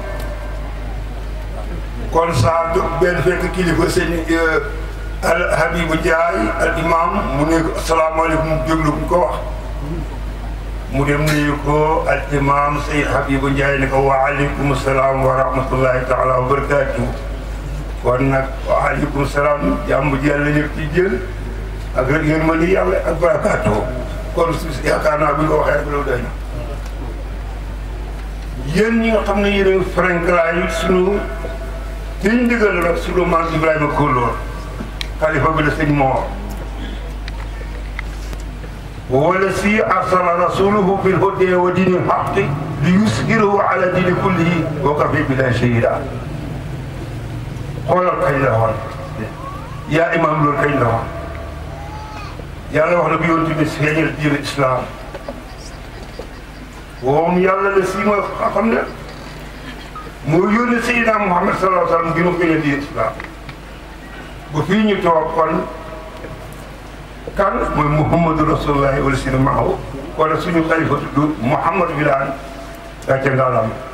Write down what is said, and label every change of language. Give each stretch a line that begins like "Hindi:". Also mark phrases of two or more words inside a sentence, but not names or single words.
Wolof: kon saa benn fekk kilifa sëñ Al Habibu Ndiaye al imam mu ne asalaamaaleykum déglu bu ko wax mu dem nuyu ko al imam Seyd Habibu Ndiaye ne ko
Arabic: وعليكم السلام ورحمة الله تعالى وبركاته
Wolof: kon nag
Arabic: وعليكم السلام
Wolof: jàmm ji yàlla ñëpp ci jël ak yërmande yàlla ak barakatuh kon yaakaar naa bi nga waxee rek loolu day na yéen ñi nga xam ne yéen a Franklin sunu liñ digal nag sunu maam Ibrahima Kolo xalifa bi la sëñ Mor wala si
Arabic: أرسل رسوله بالهدى ودين الحق ليظهره على الدين كله وكفى بالله شهيدا
Wolof: xoolal kañ la woon yaa imam loolu kañ la woon yàlla wax na bi yoon tamit feeñal diine islam moom yàlla la si ma xam ne moo yónni Seydina Muhammad
Arabic: صلى الله عليه وسلم
Wolof: gënu ko leen di islam bu fii ñu toog kon kan mooy
Arabic: محمد رسول الله والذين معه
Wolof: wala suñu xalifa tudd Mouhamadou Wilane gàcce ngaalam